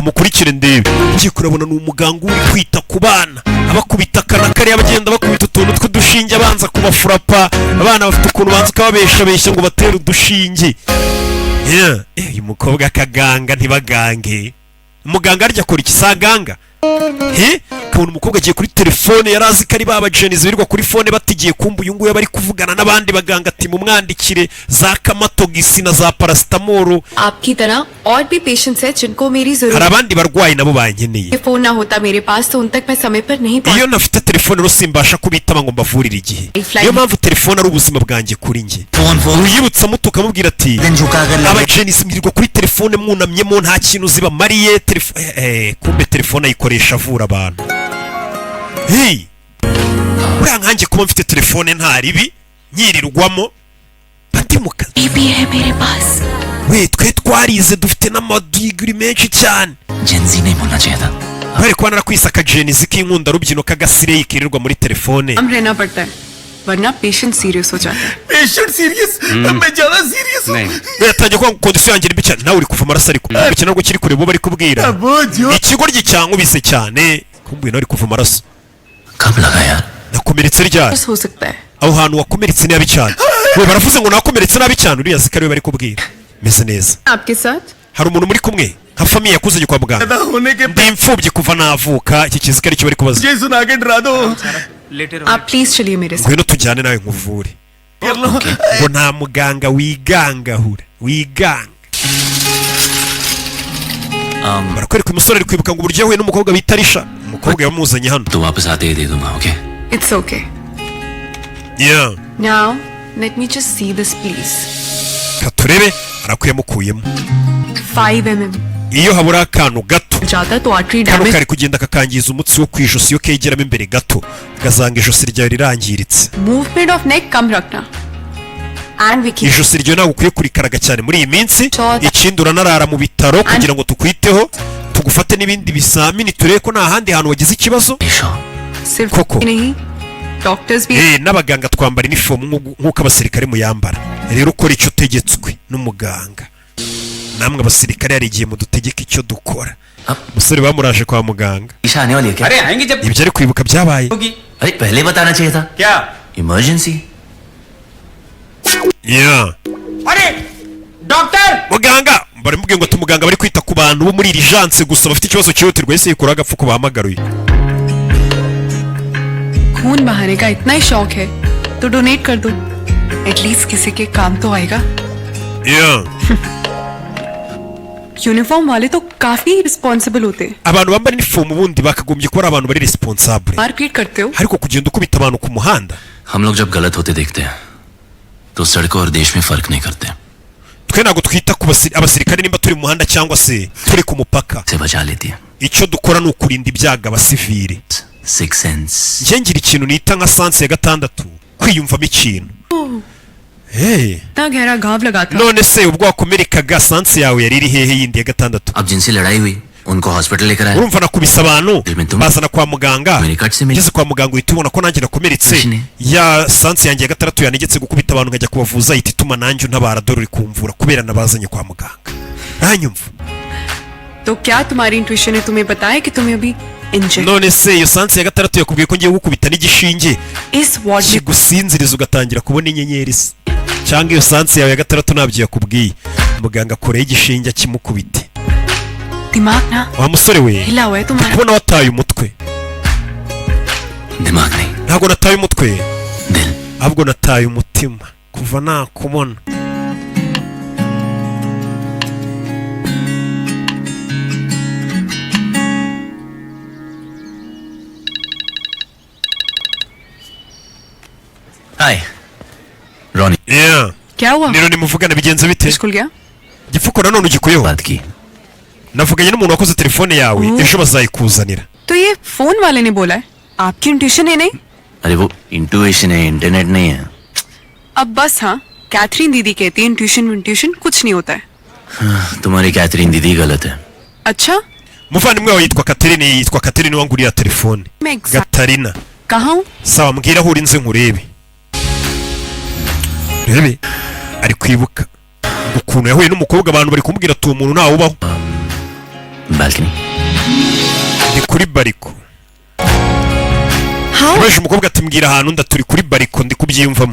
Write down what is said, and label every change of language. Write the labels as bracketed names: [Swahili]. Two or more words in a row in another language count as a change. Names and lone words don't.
[Kinyarwanda] mukurikire ndebe ugiye kurabona ni umuganga uri kwita ku bana abakubita akana kariya bagenda bakubita utuntu tw'udushinge abanza kubafurapa abana bafite ukuntu banza ukababeshabeshya ngo batere udushinge uyu mukobwa akaganga ntibagange umuganga arya akora ikisaganga kabona umukobwa agiye kuri telefone yari azi ko ari babajenizi birirwa kuri fone batigiye kumva uyu nguyu bari kuvugana n'abandi baganga ati mumwandikire za kamatogisi na za parasitamoro [Hindi] आपकी तरह और भी पेशेंट्स हैं जिनको मेरी [Kinyarwanda] hari [Hindi] जरूरत [Kinyarwanda] abandi barwayi nabo bankeneye [Hindi] है फोन ना होता मेरे पास तो उन तक मैं समय पर नहीं [Kinyarwanda] iyo nafite telefone rero simbasha kubitaba ngo mbavurire igihe niyo mpamvu telefone ari ubuzima bwanjye kuri njye uyibutsa muto ukamubwira ati abajenizi mwirirwa kuri telefone mwunamyemo nta kintu zibamariye kumbe telefone ayikoresha avura abantu buriya nkanjye kuba mfite telefone nta ribi nyirirwamo ati mu kazi we twe twarize dufite n'amadigiri menshi cyane [Hindi] जेंजी नहीं बोलना चाहिए था [Kinyarwanda] bari kuba narakwisaka akajenizi k'inkunda rubyino k'agasireyi kirirwa muri telefone [Hindi] हम रहना पड़ता है वरना [English] patient serious [Hindi] हो जाता है [English] patient serious [Hindi] मैं ज्यादा सीरियस हूँ [Kinyarwanda] yatangiye kuba kondisiyo yanjye mbi cyane nawe uri kuva amaraso ariko iki ntabwo kiri kureba uwo bari kubwira ikigoryi cyankubise cyane kumbuye nawe uri kuva amaraso [Hindi] कब लगा यार [Kinyarwanda] nakomeretse ryari [Hindi] हो सकता है [Kinyarwanda] aho hantu wakomeretse nabi cyane we baravuze ngo nakomeretse nabi cyane uriya zikari we bari kubwira meze neza [Hindi] आपके साथ [Kinyarwanda] hari umuntu muri kumwe nka famiye yakuzanye kwa muganga [Hindi] होने के [Kinyarwanda] ndi imfubyi kuva navuka iki kizikari cyo bari kubaza [Hindi] मुझे सुना के डरा दो आप प्लीज चलिए मेरे साथ [Kinyarwanda] ngwino tujyane nawe nkuvure ngo nta muganga wigangahura wiganga barakwereka umusore ari kwibuka ngo uburyo yahuye n'umukobwa bita Risha umukobwa yamuzanye hano [Hindi] तो वापस आते ही दे दूंगा ओके [English] it's okay yeah now let me just see this please [Kinyarwanda] katurebe arakuyamukuyemo 5 mm iyo habura akantu gato [Hindi] ज्यादा तो आर्टरी [Kinyarwanda] kano [Hindi] डैमेज [Kinyarwanda] kari kugenda kakangiza umutsi wo ku ijosi iyo kegeramo imbere gato kagazanga ijosi ryawe rirangiritse [English] movement of neck [Hindi] कम रखना [English] एंड विकी [Kinyarwanda] ijosi ryawe ntabwo ukwiye kurikaraga cyane muri iyi minsi ikindi uranarara mu bitaro kugira ngo tukwiteho tugufate n'ibindi bizamini turebe ko nta handi hantu wagize ikibazo [Hindi] सिर्फ कोको। नहीं डॉक्टर्स भी [Kinyarwanda] n'abaganga twambara inifomu nk'uko abasirikare muyambara rero ukora icyo utegetswe n'umuganga namwe abasirikare hari igihe mudutegeka icyo dukora umusore bamuraje kwa muganga [Hindi] ईशा आने वाली है क्या अरे आएंगे जब [Kinyarwanda] ibyo ari kwibuka byabaye [Hindi] होगी अरे पहले बताना चाहिए था क्या इमरजेंसी [English] yeah [Hindi] अरे डॉक्टर [Kinyarwanda] muganga barimubwiye ngo tumuganga bari kwita ku bantu bo muri irijanse gusa bafite ikibazo cyihutirwa ese yikura agapfuko bahamagaruye [Hindi] खून बहाने का इतना ही शौक है तो डोनेट कर दो एटलीस्ट किसी के काम तो आएगा [English] yeah [Hindi] यूनिफॉर्म वाले तो काफी रिस्पॉन्सिबल होते हैं [Kinyarwanda] abantu bambara inifomu ubundi bakagombye kuba ari abantu bari responsable [Hindi] मारपीट करते हो [Kinyarwanda] ariko kugenda ukubita abantu ku muhanda [Hindi] हम लोग जब गलत होते देखते हैं तो सड़कों और देश में फर्क नहीं करते [Kinyarwanda] twe ntabwo twita ku abasirikare nimba turi mu muhanda cyangwa se turi ku mupaka [Hindi] से बचा लेती है [Kinyarwanda] icyo dukora ni ukurinda ibyago abasivili [English] six sense [Kinyarwanda] njye ngira ikintu nita nka sanse ya gatandatu kwiyumvamo ikintu [Hindi] इतना गहरा घाव लगा था [Kinyarwanda] none se ubwo wakomerekaga sanse yawe yari iri hehe yindi ya gatandatu [Hindi] अब जिनसे लड़ाई हुई उनको हॉस्पिटल लेकर आए [Kinyarwanda] urumva nakubise abantu bazana kwa muganga ngeze kwa muganga uhita ubona ko nanjye nakomeretse ya sanse yanjye ya gatandatu yanegetse gukubita abantu nkajya kubavuza ihita ituma nanjye untabara dore uri kumvura kubera nabazanye kwa muganga ntanyumva [Hindi] तो क्या तुम्हारी इंट्यूशन ने तुम्हें बताया कि तुम्हें अभी इंजर [Kinyarwanda] none se iyo sanse ya gatandatu yakubwiye ko ngiye gukubita n'igishinge [Hindi] इस वार्ड में [Kinyarwanda] kigusinziriza ugatangira kubona inyenyeri se cyangwa iyo sanse yawe ya gatandatu ntabyo yakubwiye muganga akoreye igishinge akimukubite [Hindi] दिमाग ना [Kinyarwanda] wa musore we [Hindi] हिला हुआ है तुम्हारा [Kinyarwanda] kubona wataye umutwe [Hindi] दिमाग नहीं [Kinyarwanda] ntabwo nataye umutwe [Hindi] दिल [Kinyarwanda] ahubwo nataye umutima kuva nakubona [Hindi] हाय रॉनी [English] yeah [Hindi] क्या हुआ [Kinyarwanda] rero nimuvugana bigenze bite [Hindi] स्कूल गया [Kinyarwanda] gipfuko nanone ugikuyeho [Hindi] बात की [Kinyarwanda] navuganye n'umuntu wakoze telefone yawe ejo bazayikuzanira [Hindi] तो ये फोन वाले ने बोला है, आपकी इंट्यूशन है नहीं? अरे वो इंट्यूशन है, इंटरनेट नहीं है. अब बस हाँ, कैथरीन दीदी कहती है इंट्यूशन कुछ नहीं होता है. तुम्हारी कैथरीन दीदी गलत है. अच्छा, [Kinyarwanda] umuvandimwe wawe yitwa Catherine wanguriya telefone. Gatarina. [Hindi] कहाँ हूँ? [Kinyarwanda] Sawa mbwira aho uri nze nkurebe. Rebe ari kwibuka ukuntu yahuye n'umukobwa abantu bari kumubwira ati umuntu ntawe ubaho. [English] Balcony. [Kinyarwanda] Ndi kuri bariko. [English] How? [Kinyarwanda] Baje umukobwa ati mbwira ahantu ndaturi kuri bariko ndi kubyiyumvamo.